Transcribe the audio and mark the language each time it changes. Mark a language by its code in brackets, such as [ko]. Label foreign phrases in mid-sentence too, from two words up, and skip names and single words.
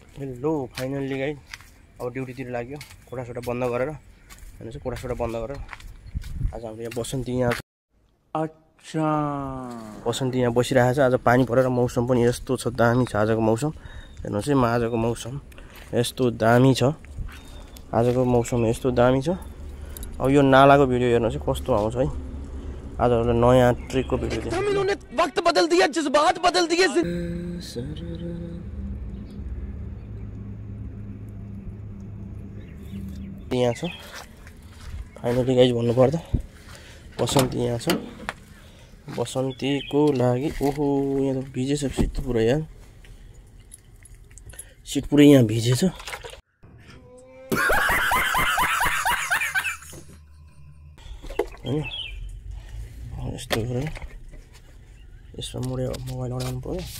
[ne] हेलो [en] finally guys [ne] अब ड्युटीतिर लाग्यो कोठासोटा बन्द गरेर हैन चाहिँ कोठासोटा बन्द गरेर आज हाम्रो यहाँ बसन्ती यहाँ अच्छा बसन्ती यहाँ बसिरहेको छ। आज पानी परेर मौसम पनि यस्तो छ दामी छ आजको मौसम हेर्नुस् है म आजको मौसम यस्तो दामी छ आजको मौसम यस्तो दामी छ। अब यो नालाको भिडियो हेर्नुस् है कस्तो आउँछ है आज नयाँ ट्रिकको भिडियो दिन्छ। [hi] इन्होंने वक्त बदल दिया जज्बात बदल दिए। [ne] यहाँ छ [en] finally guys [ne] भन्नुपर्दा बसन्ती यहाँ छ। बसन्तीको लागि ओहो यहाँ त भिजेछ सिट पुरै यार सिट पुरै यहाँ भिजेछ। हैन यस्तो गरे यसमा मोडे मोबाइल अडाउनु पर्यो।